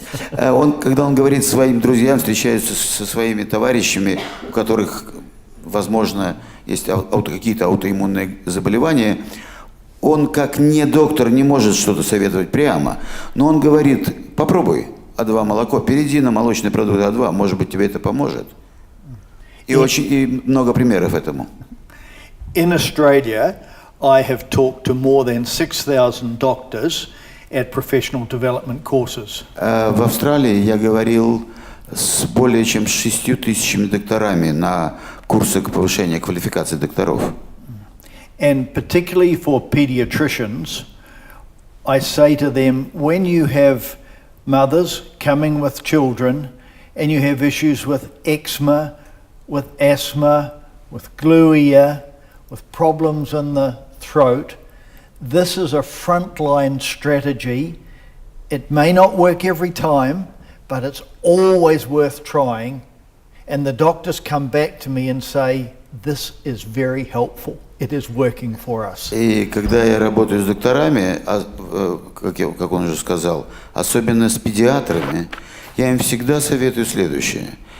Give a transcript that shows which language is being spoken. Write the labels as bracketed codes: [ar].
[ru] Когда он говорит своим друзьям, встречается со своими товарищами, у которых, возможно, есть какие-то аутоиммунные заболевания, он, как не доктор, не может что-то советовать прямо, но он говорит: попробуй А2 молоко, перейди на молочный продукт А2, может быть, тебе это поможет. И много примеров этому. [en] In Australia, I have talked to more than 6,000 doctors at professional development courses. [ru] В Австралии я говорил с более чем 6,000 докторами на курсах повышения квалификации докторов. [en] And particularly for pediatricians, I say to them, when you have mothers coming with children and you have issues with eczema, with asthma, with glue ear, with problems in the throat, this is a frontline strategy. It may not work every time, but it's always worth trying. And the doctors come back to me and say, this is very helpful. It is working for us. [ru] И когда я работаю с докторами, как он уже сказал, особенно с педиатрами, я им всегда советую следующее.